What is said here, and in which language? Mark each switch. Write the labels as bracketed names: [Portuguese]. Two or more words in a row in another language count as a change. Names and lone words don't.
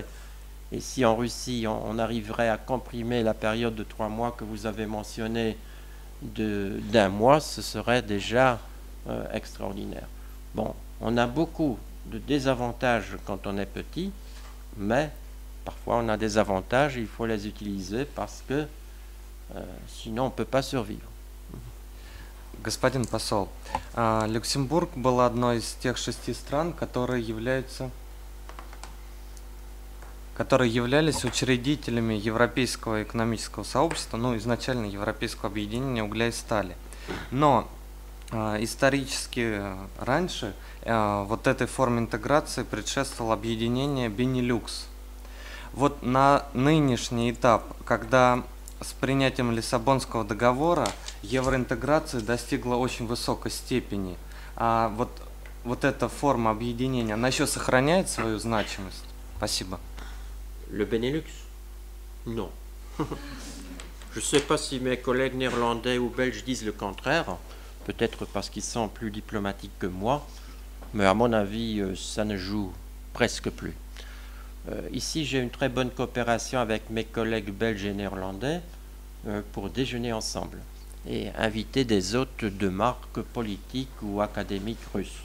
[French] Et si en Russie, on arriverait à comprimer la période de 3 mois que vous avez mentionnée d'un mois, ce serait déjà extraordinaire. Bon, on a beaucoup de désavantages quand on est petit, mais parfois on a des avantages et il faut les utiliser parce que sinon on ne peut pas survivre. [Russian] Господин посол, Люксембург был одной из тех 6 стран, которые являлись учредителями Европейского экономического сообщества, ну, изначально Европейского объединения угля и стали. Но исторически раньше вот этой форме интеграции предшествовало объединение Бенилюкс. Вот на нынешний этап, когда с принятием Лиссабонского договора евроинтеграция достигла очень высокой степени, а вот эта форма объединения, она еще сохраняет свою значимость? Спасибо. [French] Le Benelux? Non. Je ne sais pas si mes collègues néerlandais ou belges disent le contraire, peut-être parce qu'ils sont plus diplomatiques que moi, mais à mon avis, ça ne joue presque plus. Ici, j'ai une très bonne coopération avec mes collègues belges et néerlandais pour déjeuner ensemble et inviter des hôtes de marque politiques ou académiques russes.